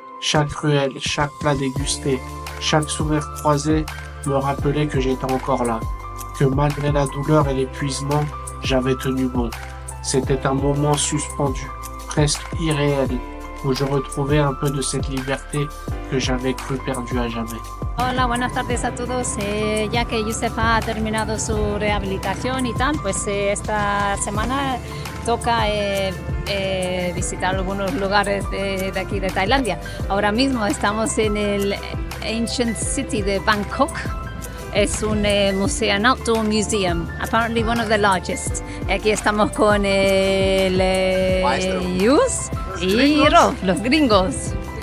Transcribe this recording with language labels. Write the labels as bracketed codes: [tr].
[fr] Chaque ruelle, chaque plat dégusté, chaque sourire croisé me rappelait que j'étais encore là, que malgré la douleur et l'épuisement, j'avais tenu bon. C'était un moment suspendu, presque irréel, où je retrouvais un peu de cette liberté que j'avais cru perdue à jamais. [es] Hola, buenas tardes a todos. Ya que Youssef ha terminado su rehabilitación y tal, pues esta semana toca visitar algunos lugares de aquí de Tailandia. Ahora mismo estamos en el Ancient City de Bangkok Es un museo, [en] an outdoor museum, apparently one of the largest. [es] Aquí estamos con el Yus y Rob, los gringos.